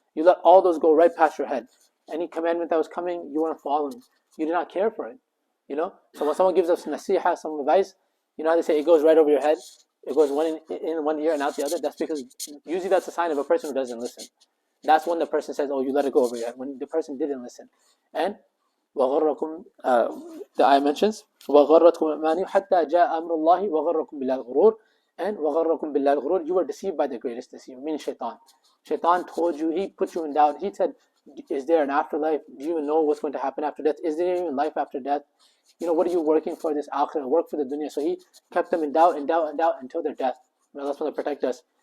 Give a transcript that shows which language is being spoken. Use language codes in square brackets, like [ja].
[en] You let all those go right past your head. Any commandment that was coming, you weren't following. You did not care for it. So when someone gives us nasiha, some advice, how they say it goes right over your head. It goes one in one ear and out the other. That's because usually that's a sign of a person who doesn't listen. That's when the person says, "Oh, you let it go over your head." When the person didn't listen, and [ar] وَغَرَّكُمْ [en] the ayah mentions [ar] وَغَرَّتْكُمْ الْأَمَانِيُّ حَتَّى جَاءَ أَمْرُ اللَّهِ وَغَرَّكُمْ بِاللَّهِ الْغُرُورُ. [en] And [ar] وَغَرَّكُمْ بِاللَّهِ الْغُرُورُ, [en] you were deceived by the greatest deceiver, meaning shaitan. Shaitan told you, he put you in doubt. He said, is there an afterlife? Do you even know what's going to happen after death? Is there even life after death? What are you working for this akhirah? Work for the dunya. So he kept them in doubt until their death. May Allah SWT protect us.